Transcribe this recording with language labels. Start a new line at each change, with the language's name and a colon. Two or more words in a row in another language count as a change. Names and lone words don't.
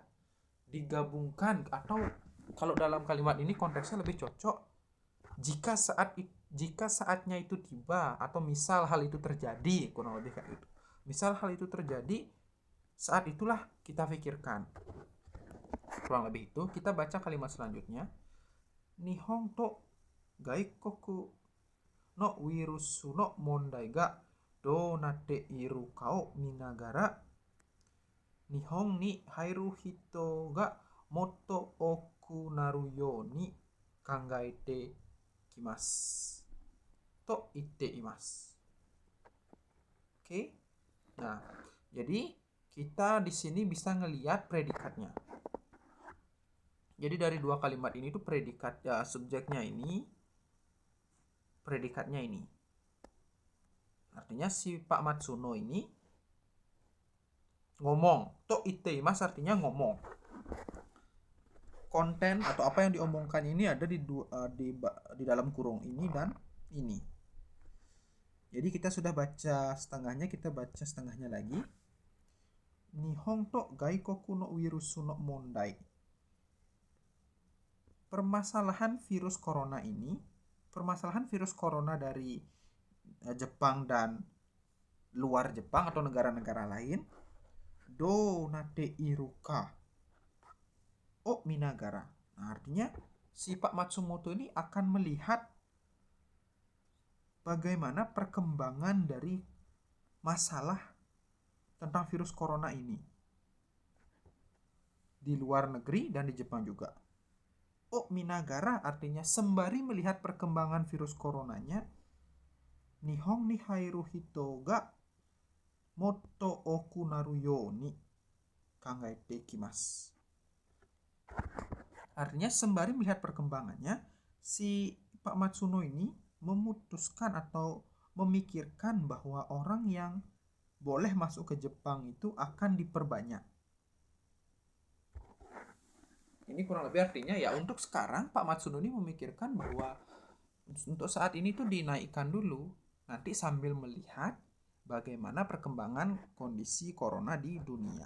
Indonesian: Digabungkan, atau kalau dalam kalimat ini konteksnya lebih cocok jika saatnya itu tiba, atau misal hal itu terjadi, kurang lebih kayak gitu. Misal hal itu terjadi, saat itulah kita pikirkan. Kurang lebih itu. Kita baca kalimat selanjutnya.
Japanese: 日本と外国のウイルスの問題がどうなっているかを見ながら日本に入る人がもっと多くなるように考えてきますと言っています.
Indonesian: Oke. Nah, jadi kita di sini bisa ngelihat predikatnya. Jadi dari dua kalimat ini tuh predikat ya, subjeknya ini, predikatnya ini. Artinya si Pak Matsuno ini ngomong.
Japanese: と言っています
Indonesian: artinya ngomong. Konten atau apa yang diomongkan ini ada di dalam kurung ini dan ini. Jadi kita sudah baca setengahnya, kita baca setengahnya lagi.
Japanese: 日本と外国のウイルスの問題.
Indonesian: Permasalahan virus corona ini, permasalahan virus corona dari Jepang dan luar Jepang atau negara-negara lain,
Japanese: どうなっているかを見ながら.
Indonesian: Nah, artinya si Pak Matsumoto ini akan melihat bagaimana perkembangan dari masalah tentang virus corona ini di luar negeri dan di Jepang juga.
Japanese: を見ながら
Indonesian: artinya sembari melihat perkembangan virus coronanya,
Japanese: 日本に入る人がもっと多くなるように考えてきます.
Indonesian: Artinya sembari melihat perkembangannya, si Pak Matsuno ini memutuskan atau memikirkan bahwa orang yang boleh masuk ke Jepang itu akan diperbanyak. Ini kurang lebih artinya ya untuk sekarang Pak Matsuno ini memikirkan bahwa untuk saat ini tuh dinaikkan dulu, nanti sambil melihat bagaimana perkembangan kondisi corona di dunia.